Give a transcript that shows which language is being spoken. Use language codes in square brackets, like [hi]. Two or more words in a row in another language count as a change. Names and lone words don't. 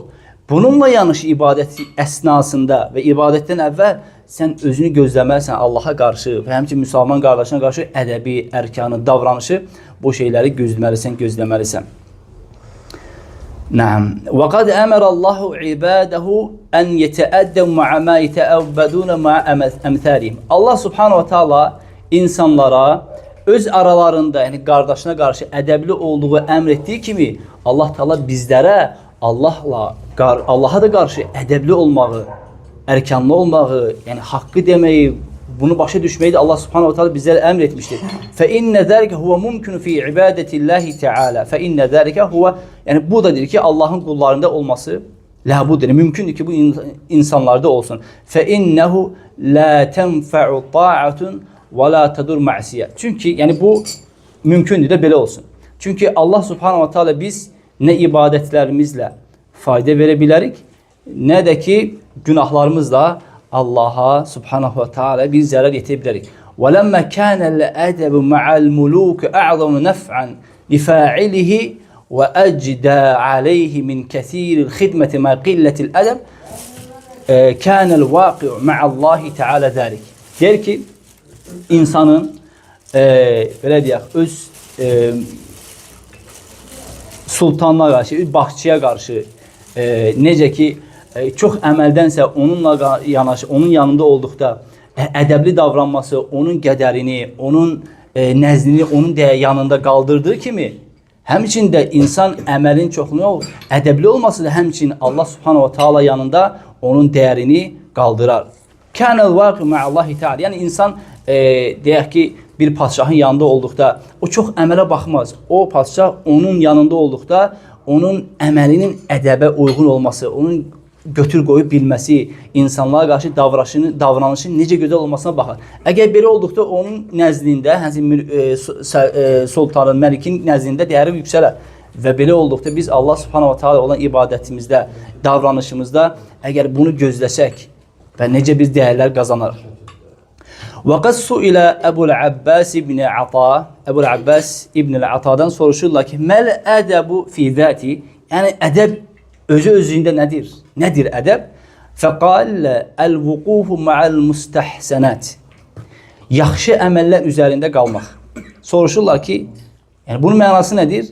[az] Bununla yanaşı ibadət əsnasında və ibadətdən əvvəl sən özünü gözləməlisən Allaha qarşı və həmçinin müsəlman qardaşına qarşı ədəbi, ərkanı, davranışı, bu şeyləri gözləməlisən. [ar] Na'am. وقد أمر الله عباده أن يتأدبوا مع ما يتأدبون مع أمثالهم. الله سبحانه وتعالى [az] insanlara öz aralarında, yəni qardaşına qarşı ədəbli olduğu əmr etdiyi kimi, [ar] الله تعالى [az] bizlərə Allaha da qarşı ədəbli olmağı, ərkanlı olmağı, yəni haqqı deməyi, bunu başa düşməyi də [ar] الله سبحانه وتعالى [az] bizlərə əmr etmişdir. [ar] فإن ذلك هو ممكن في عباد الله تعالى. فإن ذلك هو, [az] yəni bu da deyir ki, Allahın qullarında olması ləbuddur, mümkündür ki, bu insanlarda olsun. [ar] فإنه لا تنفع طاعة ولا تضر معصية. [az] Çünki yəni bu mümkündür də belə olsun. Çünki [ar] الله سبحانه وتعالى [az] biz nə ibadətlərimizlə fayda verə bilərik, nə də ki günahlarımızla Allaha [ar] سبحانه وتعالى [az] bir zərər yetirə bilərik. [ar] وَلَمَّا كَانَ الْأَدَبُ مَعَ الْمُلُوكِ أَعْظَمُ نَفْعًا لِفَاعِلِهِ وَأَجْدَى عَلَيْهِ مِنْ كَثِيرِ الْخِدْمَةِ مَا قِلَّةِ الْأَدَبِ كَانَ الْوَاقِعُ مَعَ اللّٰهِ تَعَالَى ذَلِكِ. [az] Der ki, insanın belə deyək, öz sultanına qarşı, baxçıya qarşı necə ki çox əməldənsə onunla yanaşı, onun yanında olduqda ədəbli davranması, onun qədərini, onun nəzdini onun yanında qaldırdığı kimi, həmçində insan əməlin çoxluğu ədəbli olması da həmçinin [ar] الله سبحانه وتعالى [az] yanında onun dəyərini qaldırar. [ar] كان الواقع مع الله تعالى. [az] Yəni insan deyək ki bir padşahın yanında olduqda o çox əmələ baxmaz. O padşah onun yanında olduqda onun əməlinin ədəbə uyğun olması, onun götür qoyub bilməsi, insanlara qarşı davranışı necə gözəl olmasına baxır. Əgər belə olduqda onun nəzdində, sultanın, məlikin nəzdində dəyəri yüksələr. Və belə olduqda biz [ar] الله سبحانه وتعالى [az] olan ibadətimizdə, davranışımızda əgər bunu gözləsək və necə biz dəyərlər qazanarıq. [ar] وَقَدْ سُئِلَ أَبُو الْعَبَّاسِ بْنِ عَطَى [az] Əbul Abbas İbn Atadan soruşurlar ki, [ar] ما الأدب في ذاته, [az] yəni ədəb özü-özündə nədir? Nədir ədəb? [ar] فقال الوقوف مع المستحسنات. [az] Yaxşı əməllər üzərində qalmaq. Soruşurlar ki, yəni bunun mənası nədir?